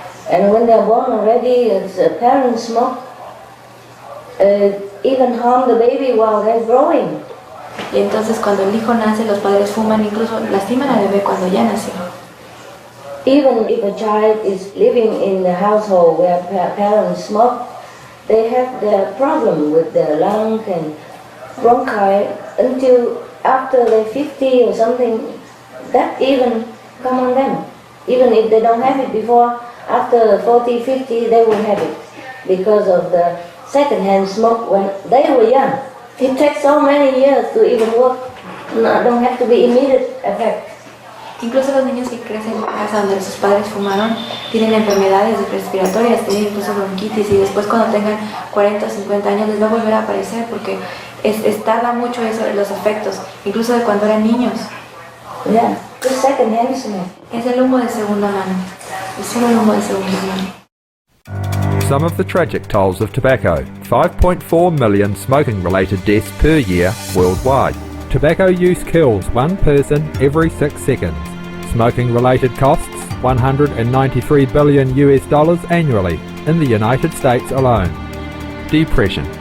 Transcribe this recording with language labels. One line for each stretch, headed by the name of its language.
English: And when they're born already, parents smoke, even harm the baby while they're growing.
Spanish: Y entonces cuando el hijo nace, los padres fuman, incluso lastiman al bebé cuando ya nació.
English: Even if a child is living in the household where parents smoke, they have their problem with their lung and bronchi until after they're 50 or something. That even come on them. Even if they don't have it before, after 40, 50, they will have it because of the secondhand smoke when they were young. It takes so many years to even work. No, don't have to be immediate effect.
Spanish: Incluso los niños que crecen en casa donde sus padres fumaron tienen enfermedades respiratorias, tienen incluso bronquitis y después cuando tengan 40 o 50 años les va a volver a aparecer porque tarda mucho eso, los efectos, incluso de cuando eran niños.
English: Yeah, the second-hand smoke.
Spanish: Es el humo de segunda mano, es solo el humo de segunda mano.
English: Some of the tragic tolls of tobacco. 5.4 million smoking-related deaths per year worldwide. Tobacco use kills one person every 6 seconds. Smoking-related costs $193 billion annually in the United States alone. Depression.